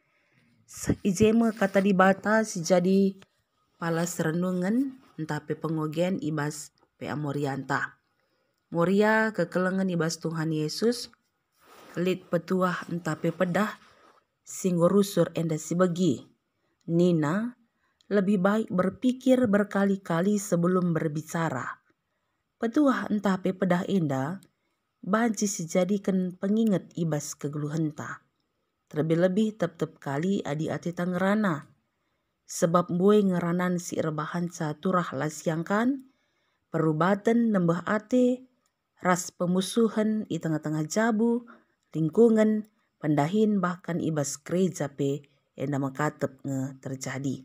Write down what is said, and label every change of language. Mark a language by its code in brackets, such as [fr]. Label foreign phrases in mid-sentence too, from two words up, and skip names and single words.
[btx] Ijeme kata di bata si jadi palas renungan entah pe pengogen ibas PA Morianta. Moria kekelengan ibas Tuhan Yesus, kelit petuah entah pe pedah, singgorusur enda si bagi. Nina, [id] lebih baik berpikir berkali-kali sebelum berbicara. [btx] Petuah entah pe pedah enda, banci sejadikan pengingat ibas kegeluhenta. Terlebih-lebih tep-tep kali adi ati tangerana. Sebab bue ngeranan si rebahanca turah lasiangkan, perubatan nembah ate, ras pemusuhan i tengah-tengah jabu, lingkungan, pendahin bahkan ibas gereja pe enda makatep nge terjadi.